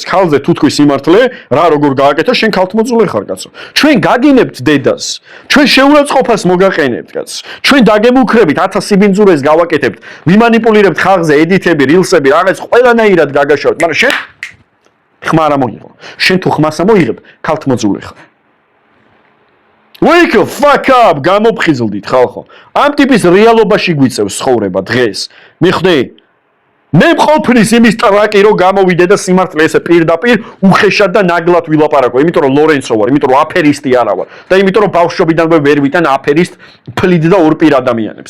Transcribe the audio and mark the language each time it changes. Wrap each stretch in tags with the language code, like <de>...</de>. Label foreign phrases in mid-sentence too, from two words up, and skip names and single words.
<ka>ქალზე თუ თქვი სიმართლე, რა როგორ გააკეთა, შენ ქალთმოძულე ხარ, კაცო. ჩვენ გაგინებთ დედას. ჩვენ შეურაცხყოფას მოგაყენებთ, კაცო. ჩვენ დაგემუქრებით 1000 სიბინძურეს გავაკეთებთ, ვიმანიპულირებთ ხალხზე ედიტები, რილსები, რაღაც ყველანაირად გაგაშავთ, მაგრამ შენ ხმა არ მოიღო. შენ თუ ხმას ამოიღებ, ქალთმოძულე ხარ.</ka> <en>Wake the fuck up,</en> <ka>გამოფხიზლდით ხალხო. ამ ტიპის რეალობაში გვიწევს ცხოვრება დღეს. მიხვდი? მე მყოფნის იმის ტრაკი რომ გამოვიდე და სიმართლე ესე პირდაპირ უხეშად და ნაგლად ვილაპარაკო, იმიტომ რომ ლორენცო ვარ, იმიტომ რომ აფერისტი არა ვარ და იმიტომ რომ ბავშვობიდანვე ვერ ვიტან აფერისტ ფლიდ და ორპირ ადამიანებს.</ka>